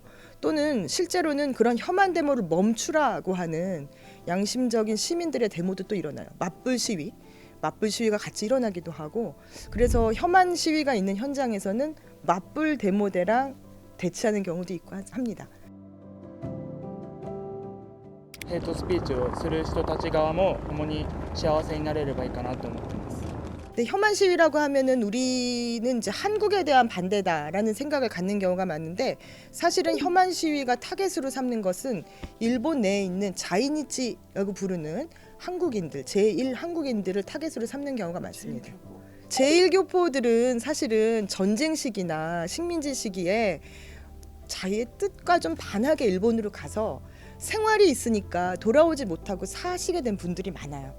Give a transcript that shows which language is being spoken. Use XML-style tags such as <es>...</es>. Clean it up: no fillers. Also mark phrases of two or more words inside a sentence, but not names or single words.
<ko>또는 실제로는 그런 혐한 데모를 멈추라고 하는 양심적인 시민들의 데모도 또 일어나요. 맞불 시위가 같이 일어나기도 하고, 그래서 혐한 시위가 있는 현장에서는 맞불 데모대랑 대치하는 경우도 있고 합니다.</ko> <ja>ヘイトスピーチをする人たち側も共に幸せになれればいいかなと思ってます。</ja> <ko>근데 혐한 시위라고 하면은 우리는 이제 한국에 대한 반대다라는 생각을 갖는 경우가 많은데 사실은 혐한 시위가 타겟으로 삼는 것은 일본 내에 있는 자이니치라고 부르는 한국인들, 제1 한국인들을 타겟으로 삼는 경우가 많습니다. 제1교포들은 사실은 전쟁 시기나 식민지 시기에 자기의 뜻과 좀 반하게 일본으로 가서 생활이 있으니까 돌아오지 못하고 사시게 된 분들이 많아요.</ko>